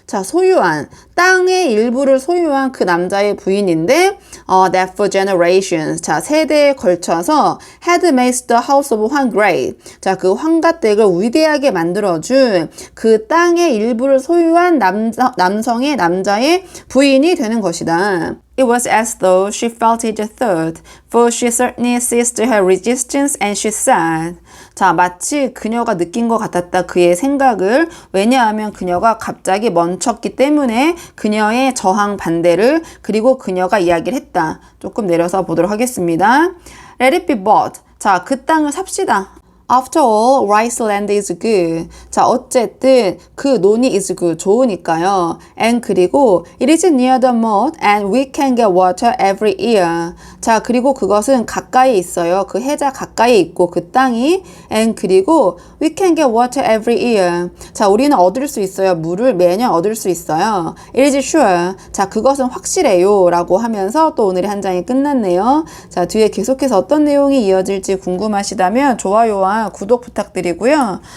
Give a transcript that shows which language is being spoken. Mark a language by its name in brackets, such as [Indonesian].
[Korean] 자, 소유한, 땅의 일부를 소유한 그 남자의 부인인데 [English] that for generations. [Korean] 자, 세대에 걸쳐서 [English] had made the house of Huang great. [Korean] 자, 그 황가댁을 위대하게 만들어준 그 땅의 일부를 소유한 남자의 부인이 되는 것이다. [English] It was as though she felt it third, for she certainly ceased her resistance and she said, [Korean] 자, 마치 그녀가 느낀 것 같았다. 그의 생각을. 왜냐하면 그녀가 갑자기 멈췄기 때문에 그녀의 저항 반대를 그리고 그녀가 이야기를 했다. 조금 내려서 보도록 하겠습니다. [English] Let it be bought. [Korean] 자, 그 땅을 삽시다. [English] After all, rice land is good. [Korean] 자, 어쨌든 그 논이 [English] is good. [Korean] 좋으니까요. [English] And 그리고 it is near the mud and we can get water every year. [Korean] 자, 그리고 그것은 가까이 있어요. 그 해자 가까이 있고 그 땅이 and 그리고 [English] we can get water every year. [Korean] 자, 우리는 얻을 수 있어요. 물을 매년 얻을 수 있어요. [English] It is sure. [Korean] 자, 그것은 확실해요. 라고 하면서 또 오늘의 한 장이 끝났네요. 자, 뒤에 계속해서 어떤 내용이 이어질지 궁금하시다면 좋아요와 구독 부탁드리고요.